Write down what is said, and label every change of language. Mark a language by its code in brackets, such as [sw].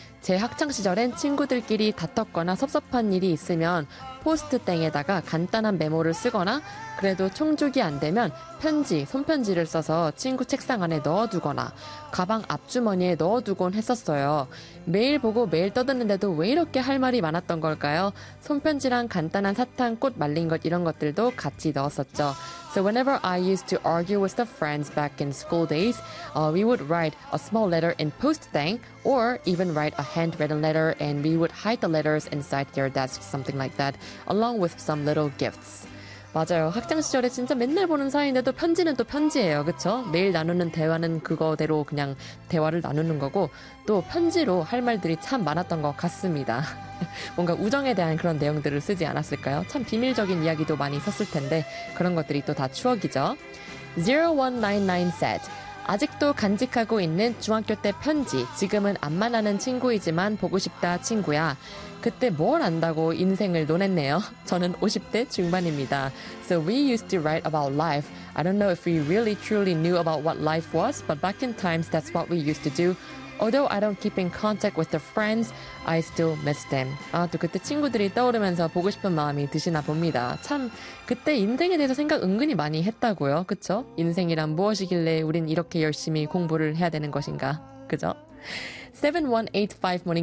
[ko] 제 학창시절엔 친구들끼리 다퉜거나 섭섭한 일이 있으면 포스트땡에다가 간단한 메모를 쓰거나 그래도 총죽이 안 되면 편지, 손편지를 써서 친구 책상 안에 넣어두거나 가방 앞주머니에 넣어두곤 했었어요. 매일 보고 매일 떠드는데도 왜 이렇게 할 말이 많았던 걸까요? 손편지랑 간단한 사탕, 꽃 말린 것 이런 것들도 같이 넣었었죠. [en] So whenever I used to argue with the friends back in school days, we would write a small letter in post-thing or even write a handwritten letter and we would hide the letters inside their desk, something like that, along with some little gifts. [ko] 맞아요. 학창 시절에 진짜 맨날 보는 사이인데도 편지는 또 편지예요. 그쵸? 매일 나누는 대화는 그거대로 그냥 대화를 나누는 거고 또 편지로 할 말들이 참 많았던 것 같습니다. 뭔가 우정에 대한 그런 내용들을 쓰지 않았을까요? 참 비밀적인 이야기도 많이 썼을 텐데 그런 것들이 또 다 추억이죠. 0199 said, 아직도 간직하고 있는 중학교 때 편지. 지금은 안 만나는 친구이지만 보고 싶다 친구야. 그때 뭘 안다고 인생을 논했네요. 저는 50대 중반입니다. [en] So we used to write about life. I don't know if we really truly knew about what life was, but back in times that's what we used to do. Although I don't keep in contact with the friends, I still miss them. [ko] 아, 또 그때 친구들이 떠오르면서 보고 싶은 마음이 드시나 봅니다. 참, 그때 인생에 대해서 생각 은근히 많이 했다고요. 그쵸? 인생이란 무엇이길래 우린 이렇게 열심히 공부를 해야 되는 것인가. 그죠? 7185 Morning